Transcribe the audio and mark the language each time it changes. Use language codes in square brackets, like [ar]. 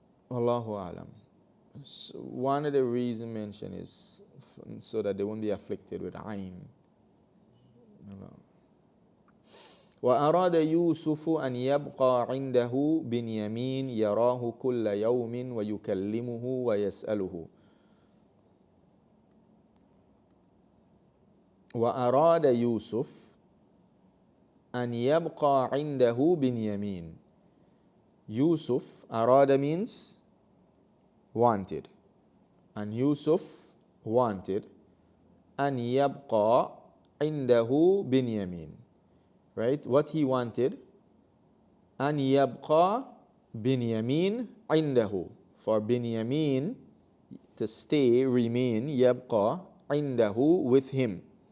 [en] Allahu alam. So one of the reasons mentioned is so that they won't be afflicted with ayn. [ar] وأراد يوسف أن يبقى عنده بنيامين يراه كل يوم ويكلمه ويسأله. وأراد يوسف أن يبقى عنده بنيامين. [en] Yusuf, arada means wanted, and Yusuf wanted [ar] أن يبقى عنده بنيامين, [en] right? What he wanted, [ar] أن يبقى بنيامين عنده, [en] for Binyamin to stay, remain, [ar] يبقى عنده, [en] with him.